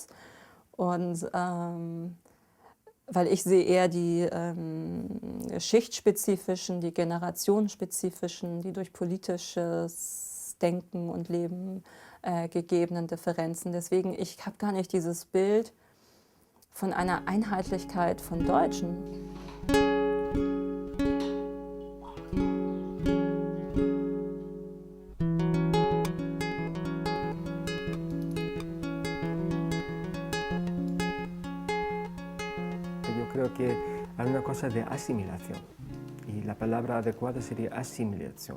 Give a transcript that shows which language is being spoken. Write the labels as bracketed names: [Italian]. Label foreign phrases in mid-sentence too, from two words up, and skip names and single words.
[German] Und weil ich sehe eher die schichtspezifischen, die generationsspezifischen, die durch politisches Denken und Leben gegebenen Differenzen. Deswegen, ich habe gar nicht dieses Bild von einer Einheitlichkeit von Deutschen. [Spanish] Yo creo que hay una cosa de asimilación y la palabra adecuada sería asimilación.